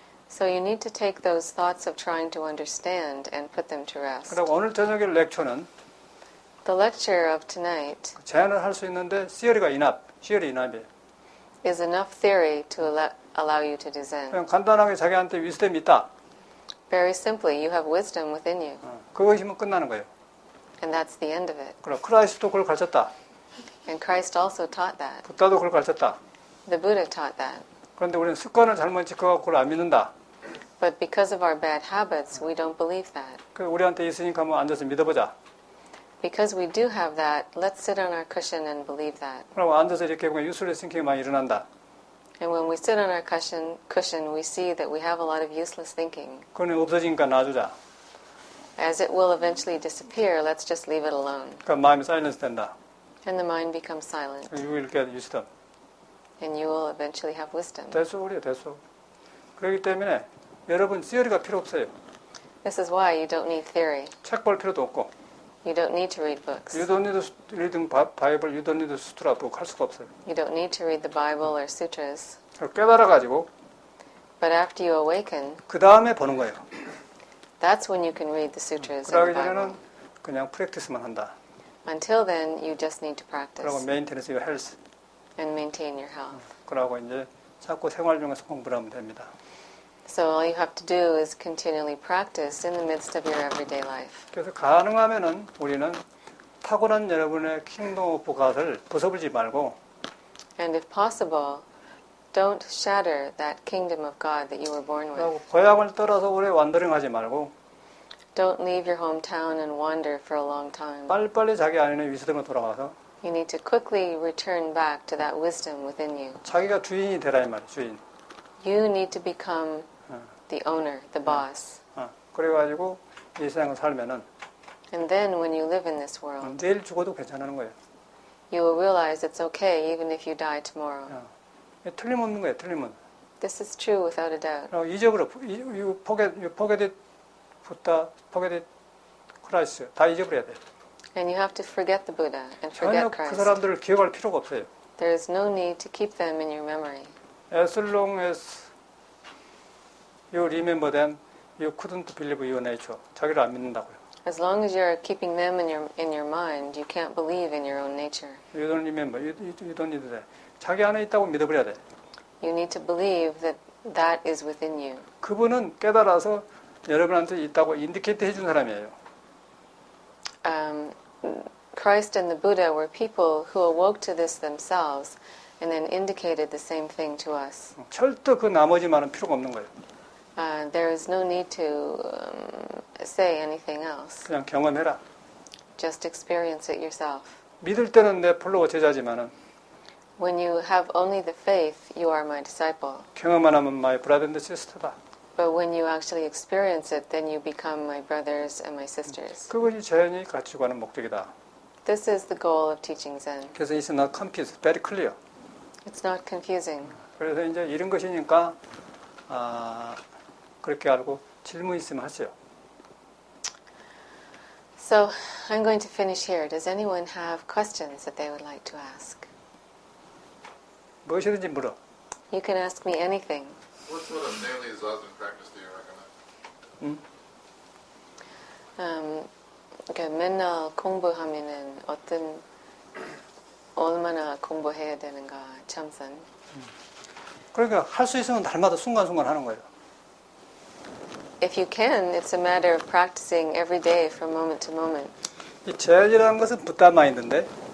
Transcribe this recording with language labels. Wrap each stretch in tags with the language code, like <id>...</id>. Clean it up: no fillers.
<en>So you need to take those thoughts of trying to understand and put them to rest.</en> <ko>그리고 오늘 저녁의 렉처는</ko> <en>The lecture of tonight</en> <ko>제안을 할 수 있는데 theory가 enough,</ko> <en>theory enough</en> <ko>이에요.</ko> <en>is enough theory to allow you to do Zen.</en> <ko>그냥 간단하게 자기한테 wisdom이 있다.</ko> <en>Very simply, you have wisdom within you.</en> <ko>그것이면 끝나는 거예요.</ko> <en>And that's the end of it.</en> <ko>그럼 크라이스트도 그걸 가르쳤다.</ko> <en>And Christ also taught that.</en> <ko>부다도 그걸 가르쳤다.</ko> <en>The Buddha taught that.</en> <ko>그런데 우리는 습관을 잘못 지켜갖고 그걸 안 믿는다.</ko> <en>But because of our bad habits, we don't believe that.</en> <ko>그 우리한테 있으니까 한번 앉아서 믿어보자.</ko> <en>Because we do have that, let's sit on our cushion and believe that.</en> <ko>그럼 앉아서 이렇게 보면</ko> <en>useless thinking</en> <ko>이 많이 일어난다.</ko> <en>And when we sit on our cushion, we see that we have a lot of useless thinking.</en> <ko>그건 없어지니까 놔주자.</ko> <en>As it will eventually disappear, let's just leave it alone.</en> <ko>그러니까 마음이 사일런스 된다.</ko> <en>And the mind becomes silent. You will get wisdom. And you will eventually have wisdom.</en> <ko>대소울이에요, 대소울. 그렇기 때문에 여러분 theory가 필요 없어요.</ko> <en>This is why you don't need theory.</en> <ko>책 볼 필요도 없고.</ko> <en>You don't need to read books. You don't need to reading Bible, you don't need to sutra book</en> <ko>할 수가 없어요.</ko> <en>You don't need to read the Bible or sutras.</en> <ko>깨달아가지고</ko> <en>But after you awaken,</en> <ko>그 다음에 보는 거예요.</ko> <en>that's when you can read the sutras and</en> <ko>그러기</ko> <en>the Bible.</en> <ko>전에는 그냥 프랙티스만 한다.</ko> <en>Until then, you just need to</en> <ko>그리고</ko> <en>maintenance your health. and maintain your health.</en> <ko>그러고 이제 자꾸 생활 중에서 공부를 하면 됩니다.</ko> <en>So all you have to do is continually practice in the midst of your everyday life.</en> <ko>그래서 가능하면은 우리는 타고난 여러분의 킹덤 오브 갓을 벗어버리지 말고</ko> <en>And if possible, don't shatter that kingdom of God that you were born with.</en> <ko>그리고 고향을 떠나서 오래 완더링하지 말고</ko> <en>Don't leave your hometown and wander for a long time.</en> <ko>빨리빨리 자기 안에 위스덤으로 돌아가서</ko> <en>You need to quickly return back to that wisdom within you.</en> <ko>자기가 주인이 되라 이 말이에요. 주인.</ko> <en>You need to become the owner, the boss.</en> <ko>그래가지고 이 세상을 살면은</ko> <en>And then when you live in this world,</en> <ko>내일 죽어도 괜찮은 거예요.</ko> <en>you will realize it's okay even if you die tomorrow.</en> <ko>틀림없는 거예요. 틀림은.</ko> <en>This is true without a doubt.</en> <ko>그리고 잊어버려.</ko> <en>You forget it, Buddha, forget it, Christ.</en> <ko>다 잊어버려야 돼.</ko> <en>And you have to forget the Buddha and</en> <ko>전혀</ko> <en>forget</en> <ko>그</ko> <en>Christ.</en> <ko>사람들을 기억할 필요가 없어요.</ko> <en>There is no need to keep them in your memory. As long as you remember them, you couldn't believe your nature.</en> <ko>자기를 안 믿는다고요.</ko> <en>As long as you're keeping them in your mind, you can't believe in your own nature. You don't remember. You don't need that.</en> <ko>자기 안에 있다고 믿어버려야 돼.</ko> <en>You need to believe that that is within you.</en> <ko>그분은 깨달아서 여러분한테 있다고 인디케이트 해준 사람이에요.</ko> <en>Christ and the Buddha were people who awoke to this themselves and then indicated the same thing to us.</en> <ko>절대 그 나머지 말은 필요가 없는 거예요.</ko> <en>There is no need to say anything else.</en> <ko>그냥 경험해라.</ko> <en>Just experience it yourself.</en> <ko>믿을 때는 내 폴로워 제자지만은</ko> <en>When you have only the faith, you are my disciple.</en> <ko>경험 안 하면</ko> <en>my brother and sister</en> <ko>다.</ko> <en>But when you actually experience it, then you become my brothers and my sisters.</en> <ko>그것이 젠이 가르치고 하는 목적이다.</ko> <en>This is the goal of teaching Zen. 그래서 it's not confused, very clear. It's not confusing.</en> <ko>그래서 이제 이런 것이니까 그렇게 알고 질문 있으면 하세요.</ko> <en>So I'm going to finish here. Does anyone have questions that they would like to ask?</en> <ko>무엇이든지 물어.</ko> <en>You can ask me anything. What sort of daily zazen practice do you recommend?</en> <ko>그러니까 맨날 공부하면은 얼마나 공부해야 되는가 참선. 그러니까 할 수 있으면 날마다 순간순간 하는 거예요.</ko> <en>If you can, it's a matter of practicing every day from moment to moment.</en> <ko>이 젠이라는 것은 부다 마인드인데</ko>